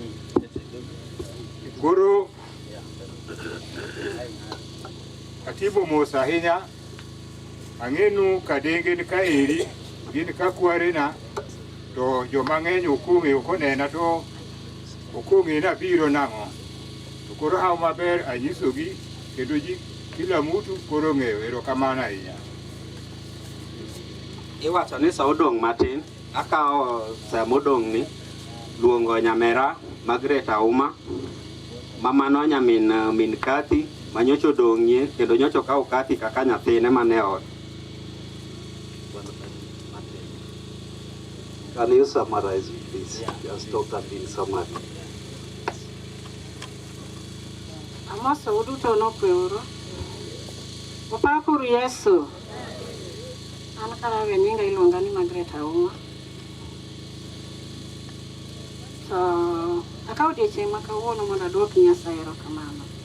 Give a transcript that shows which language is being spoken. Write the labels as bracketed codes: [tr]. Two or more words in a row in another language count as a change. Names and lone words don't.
[luo] Koro atimo mos ahinya. Ang'enu kadenge ni ka eri gin ka kwarena to joma ng'eny okong'e okonena to okong'e na biro nang'o. To koro hawo maber anyisogi kendo ji [sw] kila mtu [luo] koro ng'eyo. Erokamano ahinya. Iwacho ni sa odong' matin, akawo sa modong' ni luongo nyamera Margaret Auma, mamano min Kathi manyocha odong'ie kendo nyocha okawo Kathi kaka nyathine mane ot. [en] Can you summarize, please? Just talk that in summary. [luo] Amoso uduto nokwero. Opakuru Yesu. An karawe nyinga iluonga ni Margaret Auma. To akawo odiochieng' ma kawuono mondo aduok Nyasaye erokamano.